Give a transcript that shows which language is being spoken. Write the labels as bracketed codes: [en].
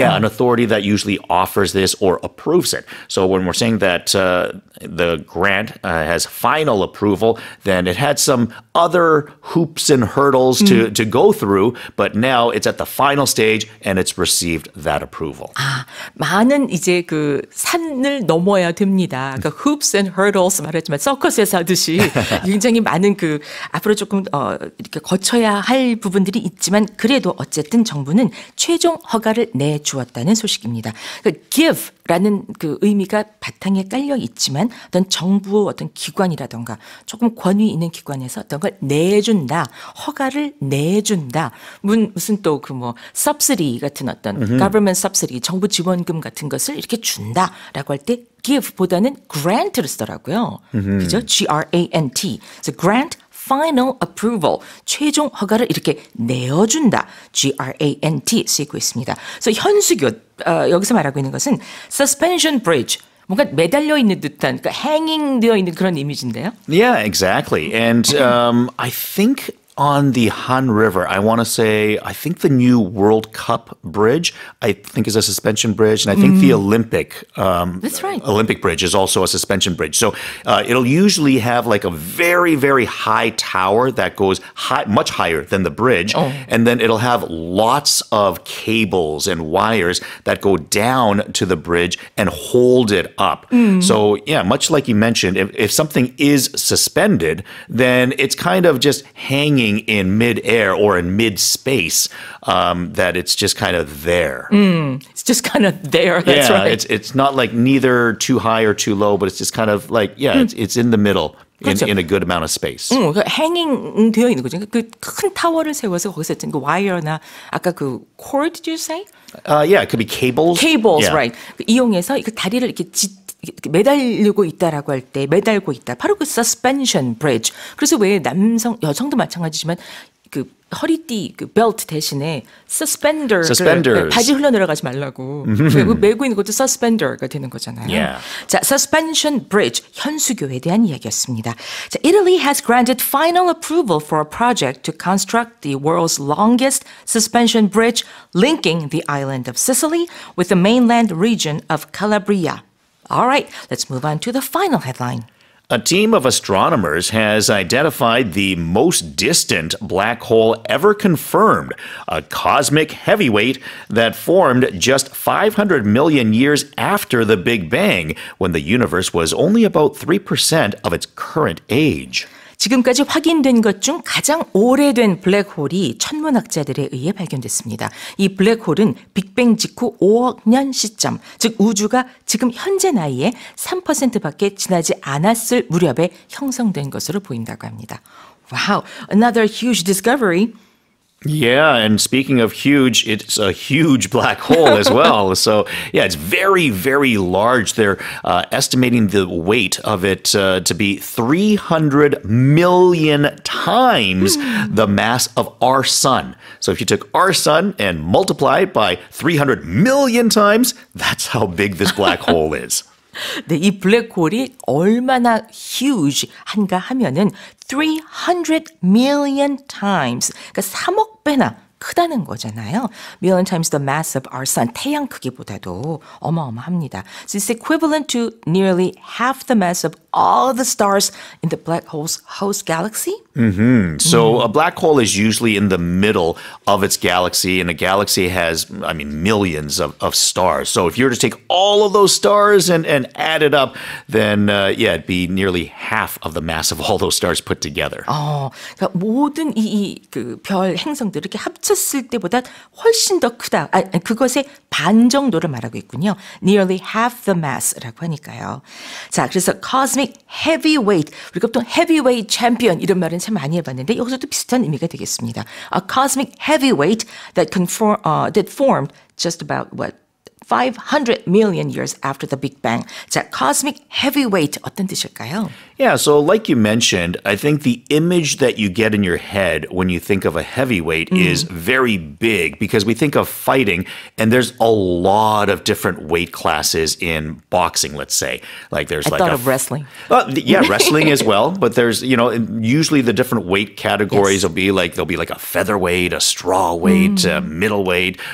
[en] An authority that usually offers this or approves it. So when we're saying that the grant has final approval, then it had some other hoops and hurdles to go through, but now it's at the final stage and it's received that approval. [ko] 많은 이제 그 산을 넘어야 됩니다. 그러니까 [en] hoops and hurdles [ko] 말했지만 서커스에서 하듯이 굉장히 많은 그 앞으로 조금 이렇게 거쳐야 할 부분들이 있지만 그래도 어쨌든 정부는 최종 허가를 내주었다는 소식입니다. 그러니까 give라는 그 의미가 바탕에 깔려 있지만 어떤 정부 어떤 기관이라던가 조금 권위 있는 기관에서 어떤 걸 내준다, 허가를 내준다. 무슨 또 그 뭐 subsidy 같은 어떤 government subsidy, 정부 지원금 같은 것을 이렇게 준다라고 할 때 give보다는 grant를 쓰더라고요. 그죠? G-R-A-N-T. [en] So grant final approval, [ko] 최종 허가를 이렇게 내어준다. G-R-A-N-T 쓰이고 있습니다. So 현수교, 여기서 말하고 있는 것은 suspension bridge, 뭔가 매달려 있는 듯한, 그러니까 hanging 되어 있는 그런 이미지인데요. [en] Yeah, exactly. And I think on the Han River, I think the new World Cup bridge, I think is a suspension bridge. And I think the Olympic That's right. Olympic bridge is also a suspension bridge. So it'll usually have like a very, very high tower that goes much higher than the bridge. And then it'll have lots of cables and wires that go down to the bridge and hold it up. So yeah, much like you mentioned, if something is suspended, then it's kind of just hanging in mid-air or in mid-space, that it's just kind of there. It's just kind of there. That's right. It's not like neither too high or too low, but it's just kind of like, it's in the middle. [ko] 그렇죠. [en] In a good amount of space. [ko] 그러니까 hanging 되어 있는 거죠. 그 큰 타워를 세워서 거기서 어떤 그 와이어나 아까 그 [en] cord, did you say? Yeah, it could be cables. Cables, yeah. right. [ko] 이용해서 그 다리를 이렇게 매달리고 있다라고 할 때 매달고 있다. 바로 그 suspension bridge. 그래서 왜 여성도 마찬가지지만 그 허리띠 그 벨트 대신에 suspender 바지 흘러내려가지 말라고 메고 있는 것도 suspender가 되는 거잖아요. [en] Yeah. [ko] 자, suspension bridge 현수교에 대한 이야기였습니다. [en] 자, Italy has granted final approval for a project to construct the world's longest suspension bridge linking the island of Sicily with the mainland region of Calabria. All right, let's move on to the final headline. A team of astronomers has identified the most distant black hole ever confirmed, a cosmic heavyweight that formed just 500 million years after the Big Bang, when the universe was only about 3% of its current age. [ko] 지금까지 확인된 것 중 가장 오래된 블랙홀이 천문학자들에 의해 발견됐습니다. 이 블랙홀은 빅뱅 직후 5억 년 시점, 즉 우주가 지금 현재 나이에 3%밖에 지나지 않았을 무렵에 형성된 것으로 보인다고 합니다. [en] Wow, another huge discovery. Yeah, and speaking of huge, it's a huge black hole as well. So, yeah, it's very, very large. They're estimating the weight of it to be 300 million times the mass of our sun. So if you took our sun and multiply it by 300 million times, that's how big this black hole is. [ko] 네, 이 블랙홀이 얼마나 huge한가 하면은 300 million times, 그러니까 3억 배나 크다는 거잖아요. [en] Million times the mass of our sun, [ko] 태양 크기보다도 어마어마합니다. [en] So it's equivalent to nearly half the mass of all the stars in the black hole's host galaxy. So a black hole is usually in the middle of its galaxy, and a galaxy has, millions of stars. So if you were to take all of those stars and add it up, then, it'd be nearly half of the mass of all those stars put together. [ko] 그러니까 모든 별 행성들을 이렇게 합쳤을 때보다 훨씬 더 크다. 그것의 반 정도를 말하고 있군요. [en] Nearly half the mass [ko] 라고 하니까요. 자, 그래서 cosmic heavyweight. 우리가 보통 heavyweight champion 이런 말은 참 많이 해봤는데 여기서도 비슷한 의미가 되겠습니다. [en] A cosmic heavyweight that formed just about 500 million years after the Big Bang. [ko] 자, cosmic heavyweight 어떤 뜻일까요? [en] Yeah, so like you mentioned, I think the image that you get in your head when you think of a heavyweight is very big because we think of fighting and there's a lot of different weight classes in boxing, let's say. Like there's I thought of wrestling. Yeah, wrestling as well, but there's, usually the different weight categories will be there'll be like a featherweight, a straw weight, a middleweight.